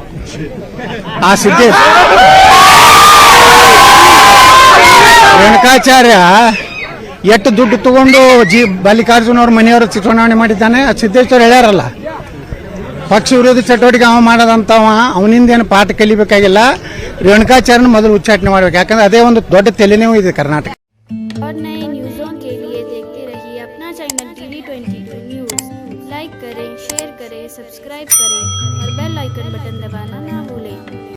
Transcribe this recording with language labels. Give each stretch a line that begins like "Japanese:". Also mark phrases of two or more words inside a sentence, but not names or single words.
Kannada: ಆ ಸಿದ್ದೇಶ್ ರೇಣುಕಾಚಾರ್ಯ ಎಷ್ಟು ದುಡ್ಡು ತಗೊಂಡು ಮಲ್ಲಿಕಾರ್ಜುನ ಅವ್ರ ಮನೆಯವರು ಚುನಾವಣೆ ಮಾಡಿದ್ದಾನೆ. ಸಿದ್ದೇಶ್ವರ ಹೇಳ್ಯಾರಲ್ಲ, ಪಕ್ಷ ವಿರೋಧಿ ಚಟುವಟಿಕೆ ಅವ ಮಾಡೋದಂತವ, ಅವನಿಂದ ಏನು ಪಾಠ ಕಲಿಬೇಕಾಗಿಲ್ಲ. ರೇಣುಕಾಚಾರ್ಯನ ಮೊದಲು ಉಚ್ಚಾಟನೆ ಮಾಡಬೇಕು. ಯಾಕಂದ್ರೆ ಅದೇ ಒಂದು ದೊಡ್ಡ ತಲೆನೋವು ಇದೆ ಕರ್ನಾಟಕ.
Hindi: और नए न्यूज़ों के लिए देखते रहिए अपना चैनल TV22 न्यूज़। लाइक करें, शेयर करें, सब्सक्राइब करें और
English: bell icon button
Hindi: दबाना ना भूलें।